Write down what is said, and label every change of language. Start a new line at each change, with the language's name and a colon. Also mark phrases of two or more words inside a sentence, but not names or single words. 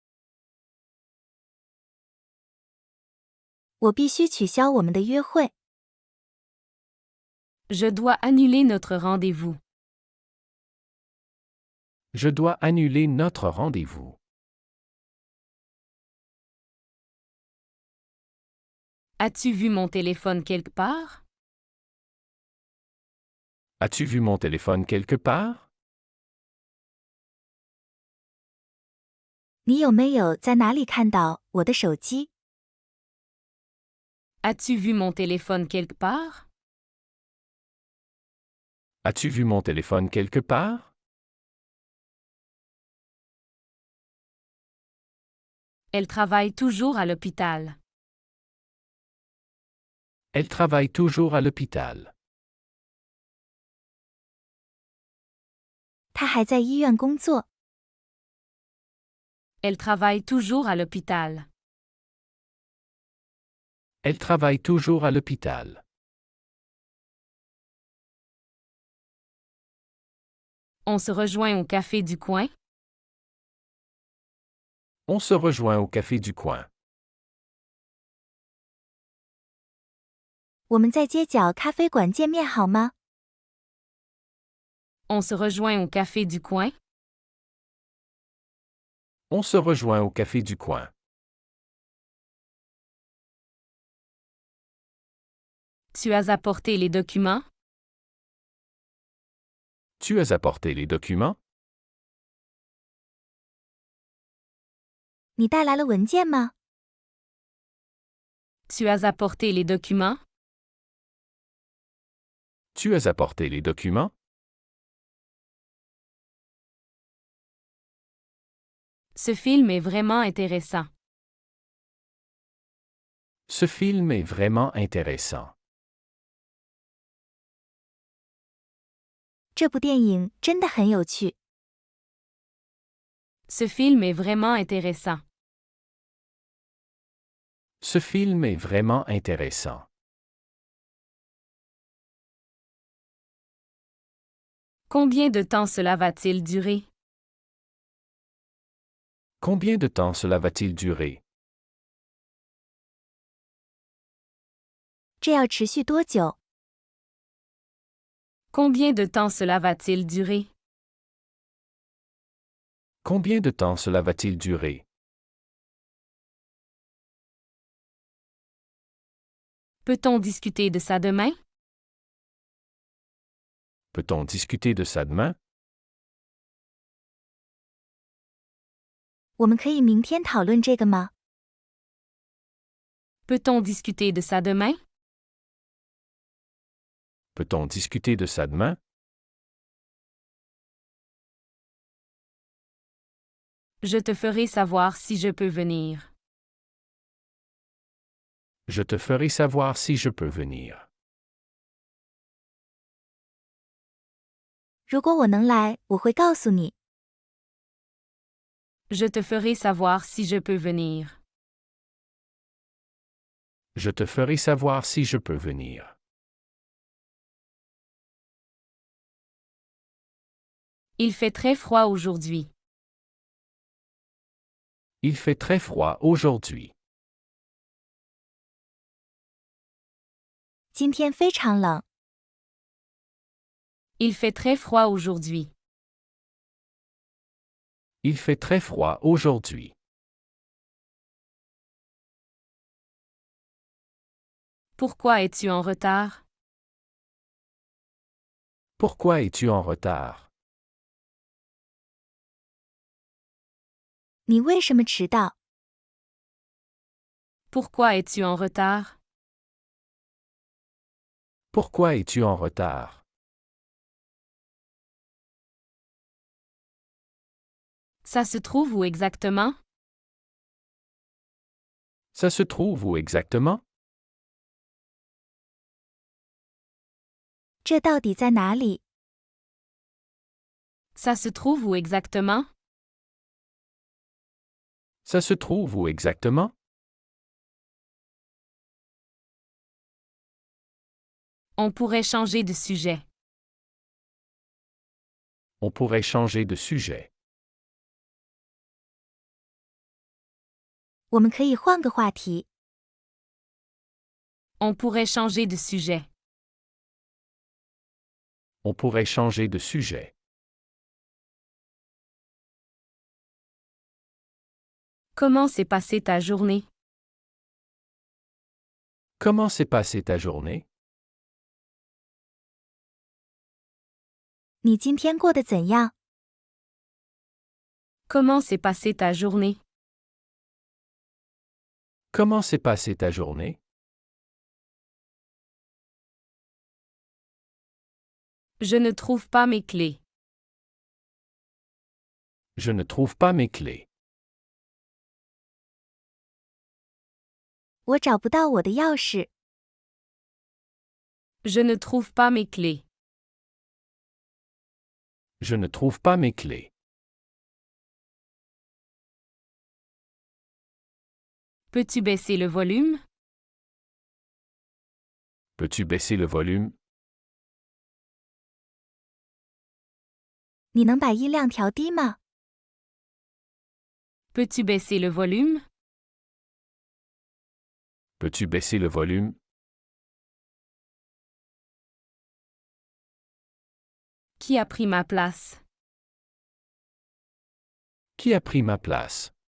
Chinese: 我必须取消我们的约会。
French: Je dois annuler notre rendez-vous. Je dois annuler notre rendez-vous. As-tu vu mon téléphone quelque part? As-tu vu mon téléphone quelque part?
Chinese: 你有没有在哪里看到我的手机？
French: As-tu vu mon téléphone quelque part? As-tu vu mon téléphone quelque part? Elle travaille toujours à l'hôpital. Elle travaille toujours à l'hôpital.
Chinese: 他还在医院工作。
French: Elle travaille toujours à l'hôpital. Elle travaille toujours à l'hôpital. On se rejoint au café du coin. On se rejoint au café du coin.
Chinese: 我们在街角咖啡馆见面好吗？
French: On se rejoint au café du coin. On se rejoint au café du coin. Tu as apporté les documents? Tu as apporté les documents?
Chinese: 你带来了文件吗？
French: Tu as apporté les documents? Tu as apporté les documents? Ce film est vraiment intéressant. Ce film est vraiment intéressant.
Chinese: 这部电影真的很有趣。
French: Ce film est vraiment intéressant. Ce film est vraiment intéressant. Combien de temps cela va-t-il durer? Combien de temps cela va-t-il durer?
Chinese: 这要持续多久？
French: Combien de temps cela va-t-il durer? Combien de temps cela va-t-il durer? Peut-on discuter de ça demain? Peut-on discuter de ça demain?
Chinese: 我们可以明天讨论这个吗？
French: Peut-on discuter de ça demain? Peut-on discuter de ça demain? Je te ferai savoir si je peux venir. Je te ferai savoir si je peux venir.
Chinese: 如果我能来，我会告诉你。
French: Je te ferai savoir si je peux venir. Je te ferai savoir si je peux venir. Il fait très froid aujourd'hui. Il fait très froid aujourd'hui.
Chinese: 今天非常冷。
French: Il fait très froid aujourd'hui. Il fait très froid aujourd'hui. Pourquoi es-tu en retard? Pourquoi es-tu en retard?
Chinese: 你为什么迟到？
French: Pourquoi es-tu en retard? Pourquoi es-tu en retard? Ça se trouve où exactement? Ça se trouve où exactement?
Chinese: 这到底在哪里？
French: Ça se trouve où exactement? Ça se trouve où exactement? On pourrait changer de sujet. On pourrait changer de sujet.
Chinese: 我们可以换个话题。
French: On pourrait changer de sujet. On pourrait changer de sujet. Comment s'est passée ta journée? Comment s'est passée ta journée?
Chinese: 你今天过得怎样？
French: Comment s'est passée ta journée? Comment s'est passée ta journée? Je ne trouve pas mes clés. Je ne trouve pas mes clés.
Chinese: 我找不到我的钥匙。
French: Je ne trouve pas mes clés. Je ne trouve pas mes clés. Peux-tu baisser le volume? Peux-tu baisser le volume?
Chinese: 你能把音量调低吗？
French: Peux-tu baisser le volume? Peux-tu baisser le volume? Qui a pris ma place? Qui a pris ma place?